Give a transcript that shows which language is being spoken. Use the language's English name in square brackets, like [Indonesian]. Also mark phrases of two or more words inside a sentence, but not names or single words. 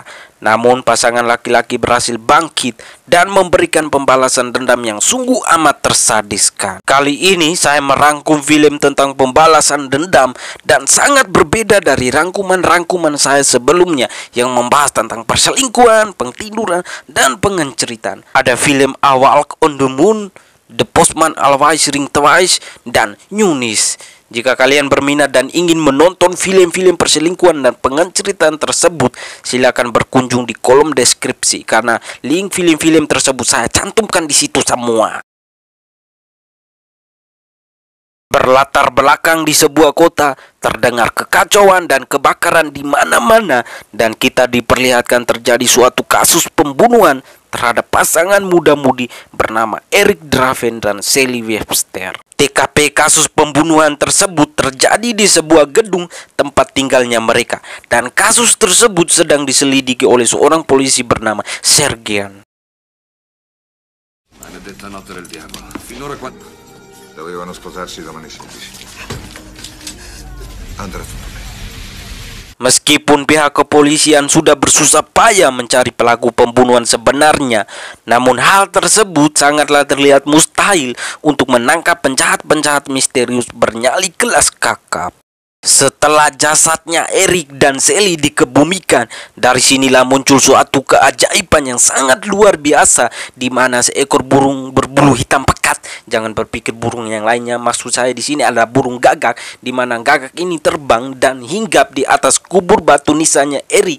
[Indonesian] Namun pasangan laki-laki berhasil bangkit dan memberikan pembalasan dendam yang sungguh amat tersadiskan. Kali ini saya merangkum film tentang pembalasan dendam dan sangat berbeda dari rangkuman-rangkuman saya sebelumnya yang membahas tentang perselingkuhan, pengtiduran, dan pengenceritaan. Ada film A Walk on the Moon, The Postman Always Rings Twice, dan Eunice. Jika kalian berminat dan ingin menonton film-film perselingkuhan dan pengenceritaan tersebut, silakan berkunjung di kolom deskripsi karena link film-film tersebut saya cantumkan di situ semua. Berlatar belakang di sebuah kota, terdengar kekacauan dan kebakaran di mana-mana, dan kita diperlihatkan terjadi suatu kasus pembunuhan terhadap pasangan muda-mudi bernama Eric Draven dan Sally Webster. TKP kasus pembunuhan tersebut terjadi di sebuah gedung tempat tinggalnya mereka, dan kasus tersebut sedang diselidiki oleh seorang polisi bernama Sergeant. [Italian] Dovevano sposarsi domani 16. Andrà tutto bene. [Indonesian] Meskipun pihak kepolisian sudah bersusah payah mencari pelaku pembunuhan sebenarnya, namun hal tersebut sangatlah terlihat mustahil untuk menangkap penjahat-penjahat misterius bernyali kelas kakap. Setelah jasadnya Eric dan Sally dikebumikan, dari sinilah muncul suatu keajaiban yang sangat luar biasa, di mana seekor burung berbulu hitam pekat, jangan berpikir burung yang lainnya, maksud saya di sini adalah burung gagak, di mana gagak ini terbang dan hinggap di atas kubur batu nisannya Eric.